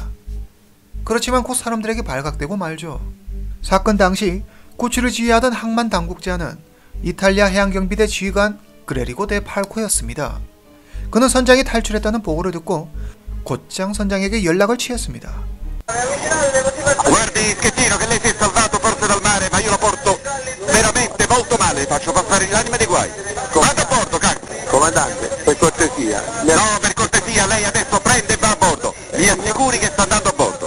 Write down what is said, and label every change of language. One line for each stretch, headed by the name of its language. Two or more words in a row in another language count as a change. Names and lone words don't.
Korean: 그렇지만 곧 사람들에게 발각되고 말죠. 사건 당시 구출을 지휘하던 항만 당국자는 이탈리아 해양경비대 지휘관 그레리고 데 팔코였습니다. 그는 선장이 탈출했다는 보고를 듣고 곧장 선장에게 연락을 취했습니다.
Italian: Guardi Schettino che lei si è salvato forse dal mare, ma io lo porto veramente molto male, faccio passare l'anima dei guai. Vado a bordo, comandante, per cortesia. No, per cortesia, lei adesso prende e va a bordo. Mi assicuri che sta andando a bordo.